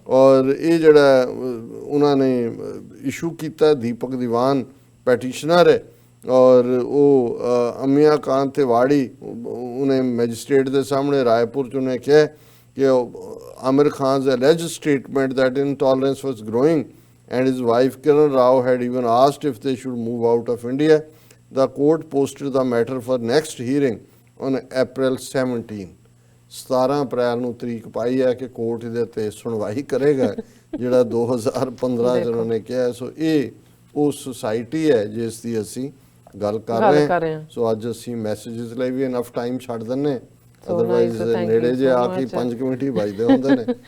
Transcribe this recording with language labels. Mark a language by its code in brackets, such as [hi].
[pa] ਔਰ ਇਹ ਜਿਹੜਾ ਉਹਨਾਂ ਨੇ ਇਸ਼ੂ ਕੀਤਾ, ਦੀਪਕ ਦੀਵਾਨ ਪੈਟੀਸ਼ਨਰ ਹੈ, ਔਰ ਉਹ ਅਮਿਆ ਕਾਂਤ ਤਿਵਾੜੀ, ਉਹਨੇ ਮੈਜਿਸਟ੍ਰੇਟ ਦੇ ਸਾਹਮਣੇ ਰਾਏਪੁਰ 'ਚ ਉਹਨੇ ਕਿਹਾ ਕਿ Aamir Khan [en] 's alleged statement that intolerance was growing and his wife Kiran Rao had even asked if they should move out of India. The court posted the matter for next hearing on April 17. [pa] 17 ਅਪ੍ਰੈਲ ਨੂੰ ਤਰੀਕ ਪਾਈ ਹੈ ਕਿ court ਇਹਦੇ ਤੇ ਸੁਣਵਾਈ ਕਰੇਗਾ ਜਿਹੜਾ 2015 ਚ ਉਹਨਾਂ ਨੇ ਕਿਹਾ। ਸੋ ਇਹ ਉਹ ਸੁਸਾਇਟੀ ਹੈ ਜਿਸ ਦੀ ਅਸੀਂ ਗੱਲ ਕਰ ਰਹੇ ਹਾਂ। ਸੋ ਅੱਜ ਅਸੀਂ ਮੈਸੇजेस ਲਈ ਵੀ ਇਨਫ ਟਾਈਮ ਛੱਡ ਦਿੰਨੇ, ਅਦਰਵਾਈਜ਼ ਨੇੜੇ ਜੇ ਆ ਕੇ 5 ਮਿੰਟ ਹੀ ਵੱਜਦੇ ਹੁੰਦੇ ਨੇ।